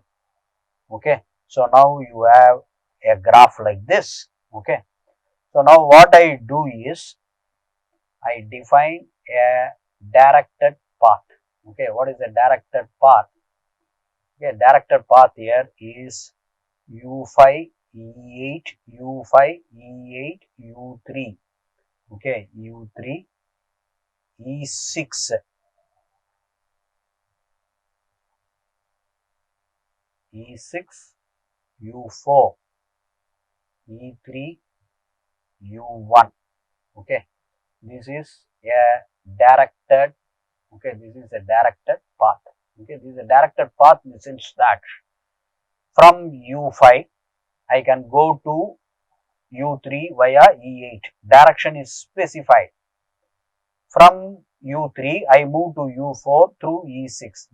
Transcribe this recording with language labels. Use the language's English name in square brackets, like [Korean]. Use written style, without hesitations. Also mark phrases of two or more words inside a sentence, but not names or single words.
[English] Okay, so now you have a graph like this. Okay, so now what I do is I define a directed path. Okay, what is the directed path? Okay, directed path here is U5, E8, U5, E8, U3. Okay, U3, E6, E6, U4, E3, U1. Okay, this is a directed, okay, this is a directed path. Okay, this is a directed path in the sense that from U5 I can go to U3 via E8. Direction is specified. From U3 I move to U4 through E6.